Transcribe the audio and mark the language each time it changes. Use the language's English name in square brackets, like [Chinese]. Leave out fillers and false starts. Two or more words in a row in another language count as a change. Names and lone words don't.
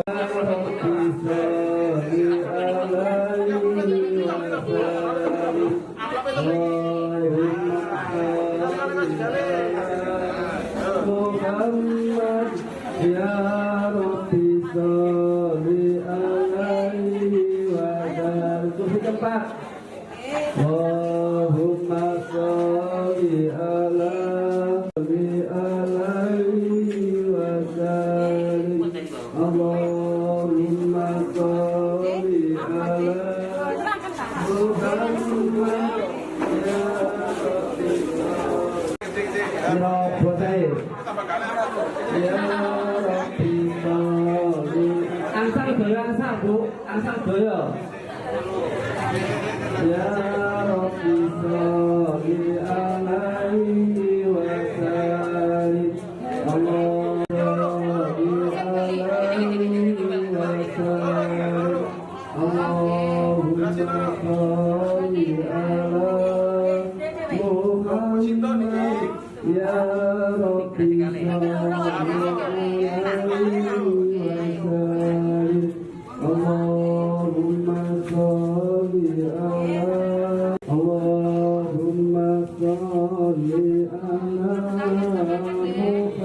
[Arabic] رب صل عليه وسلم. اللهم صل على محمد. يا رب صل عليه وسلم. [Indonesian] Kursi keempat. [Arabic] اللهم صل على عليه وسلم. اللهم صل على محمد. يا رب صل. [Javanese] Angsal Bu. Angsal doyo. [Arabic] يا رب صل عليه وسلم. اللهم صل عليه وسلم. اللهم صل على محمد. يا رب صل عليه وسلم. اللهم صل على اللهم صل على محمد.